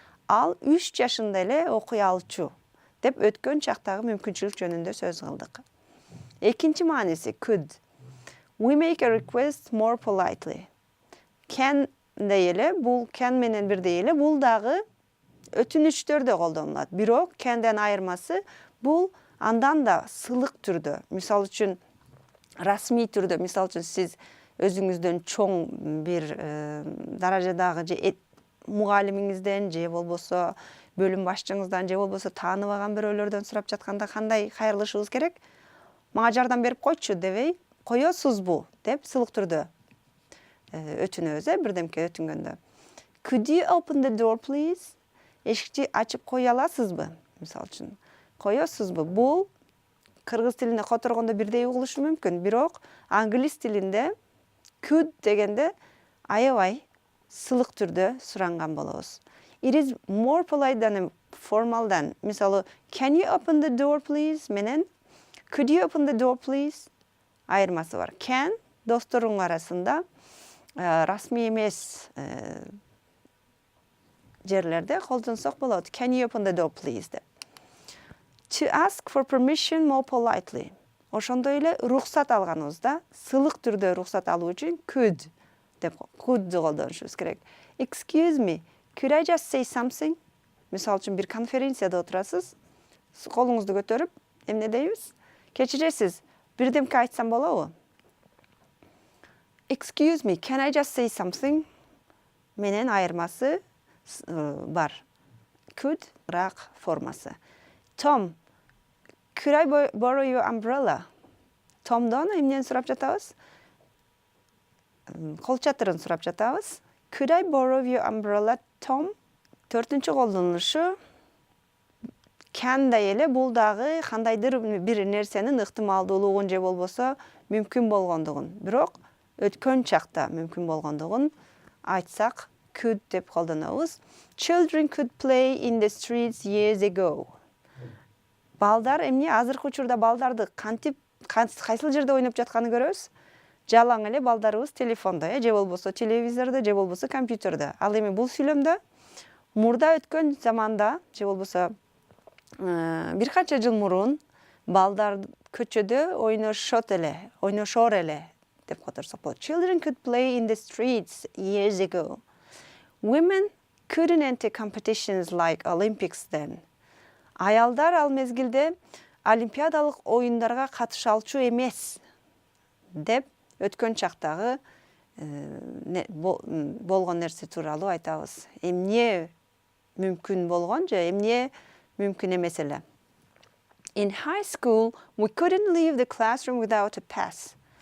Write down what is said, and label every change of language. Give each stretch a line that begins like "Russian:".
Kyrgyz: Ал 3 жашында эле окуй алчу деп өткөн чактагы мүмкүнчүлүк жөнүндө сөз кылдык. Экинчи мааниси could.
English: We make a request more politely.
Kyrgyz: Can дей эле, бул can менен бирдей эле, бул дагы өтүнүчтөрдө колдонулат. Бирок can'ден айырмасы бул андан да сылык түрдө. Мисалы үчүн расмий түрдө, мисалы үчүн сиз өзүңүздөн чоң бир даражадагы же мугалимиңизден же болбосо бөлүм башчыңыздан же болбосо тааныбаган бирөөлөрдөн сурап жатканда кандай кайрылышыбыз керек? Мага жардам берип койчу дебей, коесузбу деп сылык түрдө өтүнөбүз, бирдемке өтүнгөндө.
English: Could you open the door please?
Kyrgyz: Эшикти ачып кое аласызбы? Мисалы үчүн. Коесузбу? Бул кыргыз тилинде которгондо бирдей угулушу мүмкүн, бирок англис тилинде could дегенде аябай сылык түрдө суранган болобуз.
English: It is more polite than formal than. Мисалы, can you open the door please?
Kyrgyz: Менен
English: could you open the door please?
Kyrgyz: Айырмасы бар. Can досторуң арасында расмий эмес жерлерде колдонсок болот.
English: Can you open the door please?
Kyrgyz: Деп.
English: To ask for permission more politely.
Kyrgyz: Ошондой эле уруксат алганыбызда сылык түрдө уруксат алуу үчүн could деп could'ду колдонушубуз керек.
English: Excuse me, could I just say something?
Kyrgyz: Мисалы үчүн бир конференцияда отурасыз, колуңузду көтөрүп, эмне дейбиз? Кечиресиз, бирдемке айтсам болобу?
English: Excuse me, can I just say something?
Kyrgyz: Менен айырмасы бар. Could рак формасы.
English: Tom, could I borrow your umbrella?
Kyrgyz: Tom'дон эмнени сурап жатабыз? Кол чатырын сурап жатабыз.
English: Could I borrow your umbrella, Tom?
Kyrgyz: Төртүнчү колдонулушу can да эле, бул дагы кандайдыр бир нерсенин ыктымалдуулугун же болбосо мүмкүн болгондугун, бирок өткөн чакта мүмкүн болгондугун айтсак could деп колдонобуз.
English: Children could play in the streets years ago.
Kyrgyz: Балдар эмне азыркы учурда балдарды кантип кайсыл жерде ойноп жатканын көрөбүз? Жалаң эле балдарыбыз телефондо, же болбосо телевизордо, же болбосо компьютерде. Ал эми бул сүйлөмдө мурда өткөн заманда, же болбосо бир канча жыл мурун балдар көчөдө ойношор эле деп которсок болот.
English: Children could play in the streets years ago. Women couldn't enter competitions like Olympics then.
Kyrgyz: Аялдар ал мезгилде олимпиадалык оюндарга катыша алчу эмес деп өткөн чактагы болгон нерсе тууралуу айтабыз. Эмне мүмкүн болгон же эмне мүмкүн эмес эле.
English: In high school, we couldn't leave the classroom without a pass.